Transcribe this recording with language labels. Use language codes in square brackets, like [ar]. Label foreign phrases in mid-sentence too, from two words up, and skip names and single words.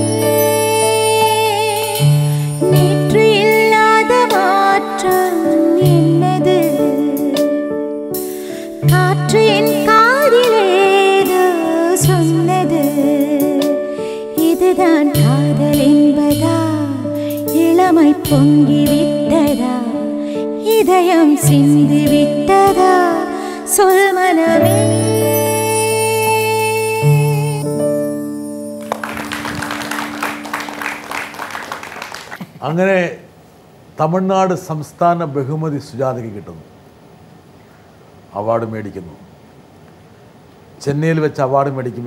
[ta] நேற்று இல்லாத மாற்றம் என்னது, காற்று என் காதிலேதோ சொன்னது இதுதான் காதல் என்பதா, இளமை பொங்கி விட்டதா, இதயம் சிந்தி விட்டதா, சொல் மனமே. [ml] അങ്ങനെ തമിഴ്നാട് സംസ്ഥാന ബഹുമതി സുജാതയ്ക്ക് കിട്ടുന്നു. അവാർഡ് മേടിക്കുന്നു. ചെന്നൈയിൽ വെച്ച് അവാർഡ് മേടിക്കും.